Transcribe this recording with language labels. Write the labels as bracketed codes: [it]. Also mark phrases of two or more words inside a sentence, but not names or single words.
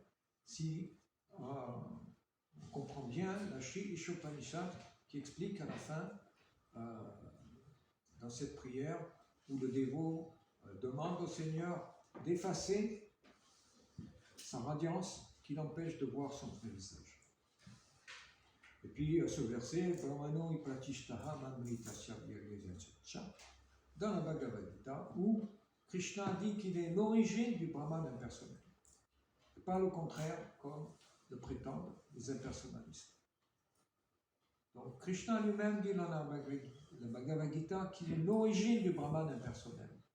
[fr] Si on comprend bien la Shri Ishopanishad qui explique à la fin, dans cette prière, où le dévot demande au Seigneur d'effacer sa radiance qui l'empêche de voir son vrai visage. Et puis ce verset, [sa] Brahmano ipratishtaha manmritasya viryachacha, [fr] dans la Bhagavad Gita, où Krishna dit qu'il est l'origine du Brahman impersonnel. Et pas le contraire, comme le prétendent les impersonnalistes. Donc Krishna lui-même dit dans la Bhagavad Gita qu'il est l'origine du Brahman impersonnel.